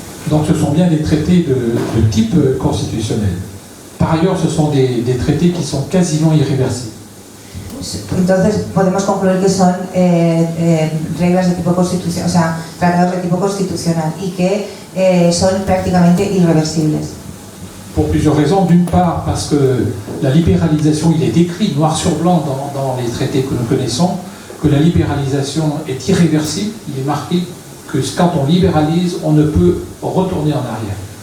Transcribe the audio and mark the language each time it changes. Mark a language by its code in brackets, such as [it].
[fr] Donc ce sont bien des traités de type constitutionnel. Par ailleurs, ce sont des traités qui sont quasiment irréversibles. [es] Entonces podemos concluir que son reglas de tipo constitucional, o sea, tratados de tipo constitucional y que son prácticamente irreversibles. [fr] Pour plusieurs raisons. D'une part, parce que la libéralisation, il est écrit noir sur blanc dans les traités que nous connaissons, que la libéralisation est irréversible. Il est marqué que quand on libéralise, on ne peut retourner en arrière.